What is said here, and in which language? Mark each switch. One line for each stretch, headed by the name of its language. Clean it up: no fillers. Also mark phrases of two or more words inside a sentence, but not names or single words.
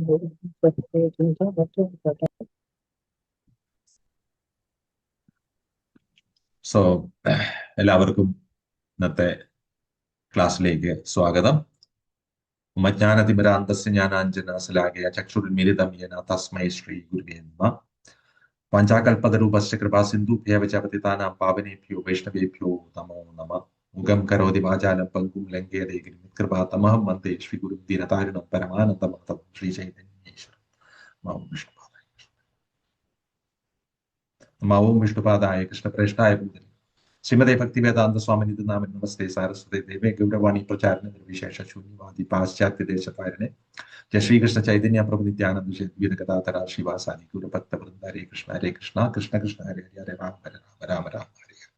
Malayalam: സോ എല്ലാവർക്കും ഇന്നത്തെ ക്ലാസ്സിലേക്ക് സ്വാഗതം.
Sanskrit: മജ്ഞാനതിമിരാന്തസ്യ ജ്ഞാനാഞ്ജന ശലാകയ ചക്ഷുരുന്മിലിതം യേന തസ്മൈ ശ്രീ ഗുരുവേ നമഃ. വാഞ്ചാകൽപതരൂപശ്ച കൃപാസിന്ധുഭ്യവ ച പതിതാനാം പാവനേഭ്യോ വൈഷ്ണവേഭ്യോ നമോ നമഃ. മുഖം കരോതി വാചാലം പങ്കും ലംഘയതേ ഗിരിമിത്കൃപാതമഹം വന്ദേ ശ്രീഗുരും ദീനതാരിണം പരമാനന്ദമാധവം ശ്രീ ചൈതന്യേശ്വരം. നമോ വിഷ്ണുപാദായ നമോ വിഷ്ണുപാദായ കൃഷ്ണപ്രേഷ്ഠായ ഭൂതലേ ശ്രീമദേ ഭക്തിവേദാന്ത സ്വാമി നാമൻ നമസ്തേ സാരസ്വതേ ദേവേ ഗൗരവാണി പ്രചാരണ നിർവിശേഷ ശൂന്യവാദി പാശ്ചാത്യ ദേശപാരണെ ജയ ശ്രീകൃഷ്ണ ചൈതന്യ പ്രഭു നിത്യാനന്ദ ദ്വൈത ഗദാധര ശ്രീവാസാദി ഗുരുഭക്ത വൃന്ദ ഹരേ കൃഷ്ണ കൃഷ്ണ കൃഷ്ണ ഹരേ ഹരേ ഹരേ രാമ ഹരേ രാമ രാമ രാമ ഹരേ ഹരേ.